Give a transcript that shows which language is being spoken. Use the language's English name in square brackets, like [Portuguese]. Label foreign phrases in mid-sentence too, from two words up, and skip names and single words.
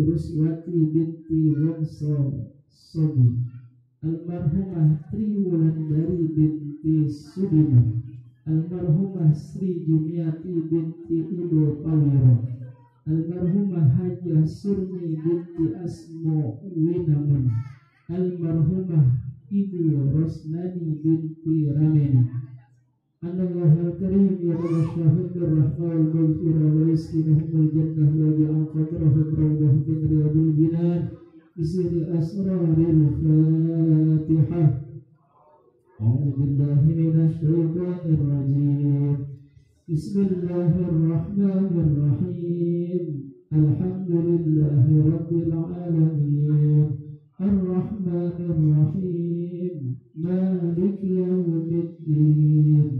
[Indonesian] Ruswati binti Wongso Sobi, almarhumah Triwulandari binti Sudiman, almarhumah Sri Juniati binti Ibu Pawiro, almarhumah Hajah Surmi binti Asmo Winamun, almarhumah Ibu Rosnani binti Rameni. [Arabic] الله الكريم يا رب الرحمن وال و يسكنهم الجنة وجعل قبرهم روضة من رياض الجنان بسر أسرار الفاتحة. أعوذ بالله من الشيطان الرجيم. بسم الله الرحمن الرحيم. الحمد لله رب العالمين. الرحمن الرحيم مالك يوم الدين.